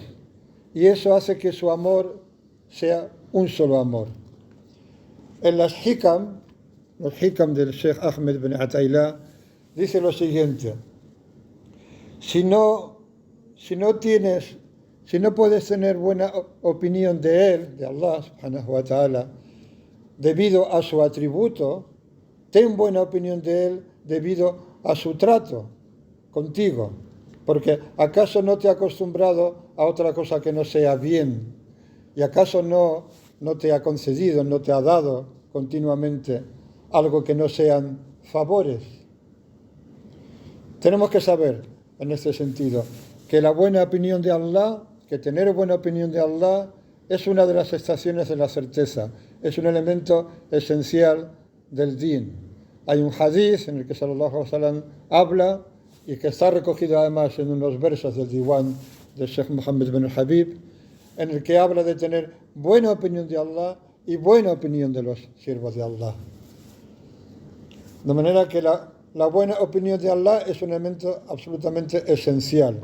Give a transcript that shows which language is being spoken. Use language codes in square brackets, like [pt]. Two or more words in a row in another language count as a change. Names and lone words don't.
[es] Y eso hace que su amor sea un solo amor. En los hikam del Sheikh Ahmed bin Ataylah, dice lo siguiente: si no puedes tener buena opinión de Él, de [ar] الله سبحانه وتعالى, [es] debido a su atributo, ten buena opinión de Él debido a su trato contigo, porque ¿acaso no te ha acostumbrado a otra cosa que no sea bien? ¿Y acaso no te ha concedido, no te ha dado continuamente algo que no sean favores? Tenemos que saber, en este sentido, que la buena opinión de Allah, que tener buena opinión de Allah, es una de las estaciones de la certeza, es un elemento esencial del din. Hay un hadith en el que [ar] صلى الله عليه وسلم [es] habla y que está recogido además en unos versos del Diwan del Sheikh Muhammad bin Habib, en el que habla de tener buena opinión de Allah y buena opinión de los siervos de Allah. De manera que la buena opinión de Allah es un elemento absolutamente esencial.